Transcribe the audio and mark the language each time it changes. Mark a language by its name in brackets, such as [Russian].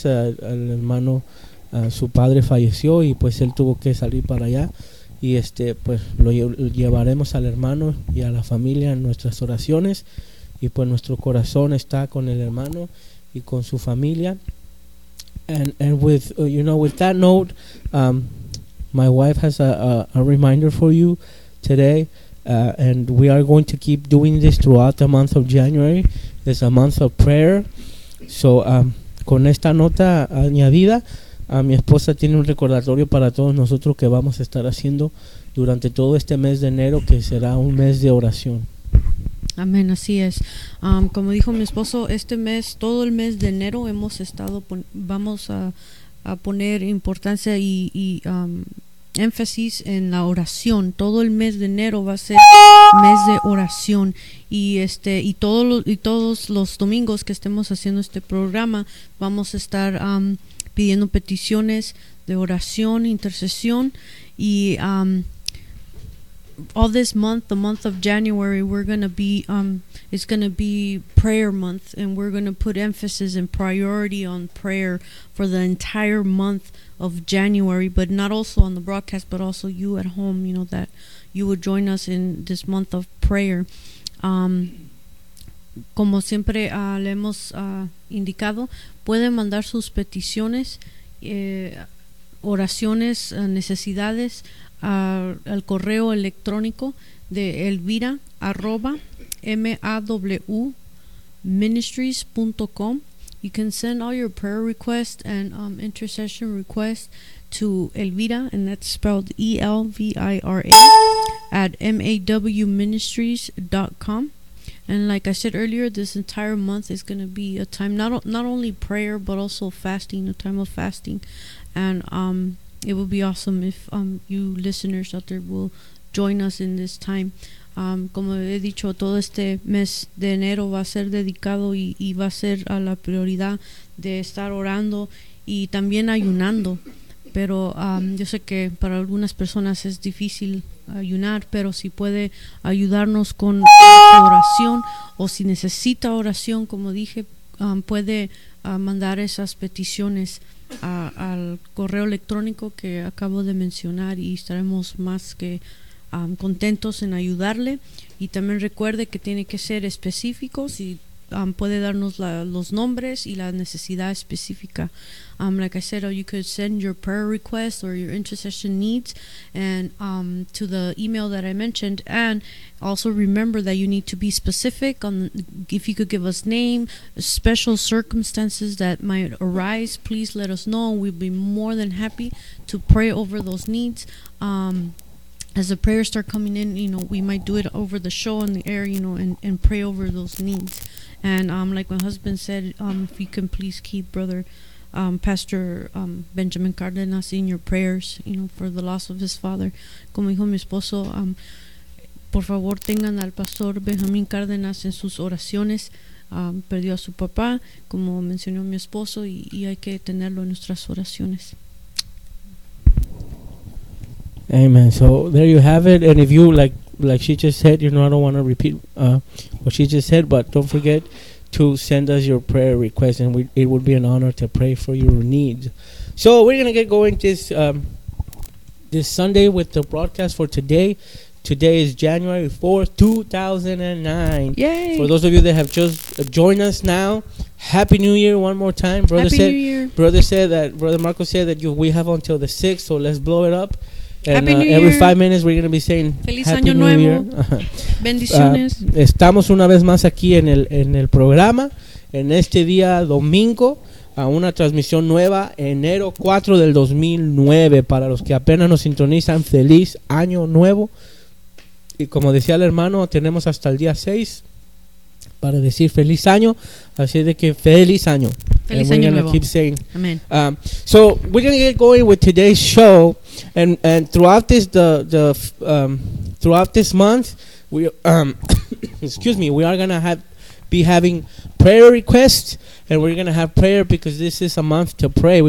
[Spanish] El hermano, su padre falleció y pues él tuvo que salir para allá y pues lo llevaremos al hermano y a la familia en nuestras oraciones. Y pues nuestro corazón está con el hermano y con su familia. [English] And with you know, with that note, my wife has a reminder for you today. And we are going to keep doing this throughout the month of January. It's a month of prayer. [Spanish] So, con esta nota añadida, mi esposa tiene un recordatorio para todos nosotros que vamos a estar haciendo durante todo este mes de enero, que será un mes de oración. Amén, así es. Como dijo mi esposo, este mes, todo el mes de enero, hemos estado, vamos a poner importancia y énfasis en la oración. Todo el mes de enero va a ser mes de oración y todos los domingos que estemos haciendo este programa vamos a estar pidiendo peticiones de oración, intercesión. [English] Y all this month, the month of January, we're gonna be it's gonna be prayer month, and we're gonna put emphasis and priority on prayer for the entire month of January, but not also on the broadcast, but also you at home, you know, that you would join us in this month of prayer. [Spanish] Como siempre le hemos indicado, pueden mandar sus peticiones, oraciones, necesidades al correo electrónico de elvira@mawministries.com. [English] You can send all your prayer requests and intercession requests to Elvira, and that's spelled ELVIRA, @mawministries.com. And like I said earlier, this entire month is going to be a time, not only prayer, but also fasting, a time of fasting. And it would be awesome if you listeners out there will join us in this time. [Spanish] Como he dicho, todo este mes de enero va a ser dedicado y va a ser a la prioridad de estar orando y también ayunando. Pero yo sé que para algunas personas es difícil ayunar, pero si puede ayudarnos con oración o si necesita oración, como dije, puede mandar esas peticiones al correo electrónico que acabo de mencionar y estaremos más que contentos en ayudarle. Y también recuerde que tiene que ser específico, si puede darnos los nombres y la necesidad específica. [English] Like I said, you could send your prayer requests or your intercession needs and to the email that I mentioned. And also remember that you need to be specific on if you could give us name, special circumstances that might arise, please let us know. We'd be more than happy to pray over those needs. As the prayers start coming in, you know, we might do it over the show on the air, you know, and pray over those needs. And like my husband said, if you can please keep Brother Pastor Benjamin Cardenas in your prayers, you know, for the loss of his father. [Spanish] Como dijo mi esposo, por favor tengan al Pastor Benjamin Cardenas en sus oraciones. Perdió a su papá, como mencionó mi esposo, y hay que tenerlo en nuestras oraciones. [English] Amen. So there you have it. And if you, like she just said, you know, I don't want to repeat what she just said, but don't forget to send us your prayer request, and it would be an honor to pray for your needs. So we're going to get going this Sunday with the broadcast for today. Today is January 4th, 2009. Yay! For those of you that have just joined us now, Happy New Year one more time. Brother Happy said, New Year. Brother Marco said that we have until the 6th, so let's blow it up. And, Happy New every Year. 5 minutes we're going to be saying [Spanish] Feliz [English] Happy [Spanish] Año [English] New [Spanish] Nuevo. [English] Year. [Spanish] Bendiciones. Estamos una vez más aquí en el programa, en este día domingo, a una transmisión nueva, enero 4 del 2009. Para los que apenas nos sintonizan, Feliz Año Nuevo. Y como decía el hermano, tenemos hasta el día 6 para decir Feliz Año. Así de que Feliz Año. Feliz Año Nuevo. [English] Keep saying. Amen. So we're going to get going with today's show, and throughout this throughout this month, we are going to be having prayer requests, and we're going to have prayer because this is a month to pray.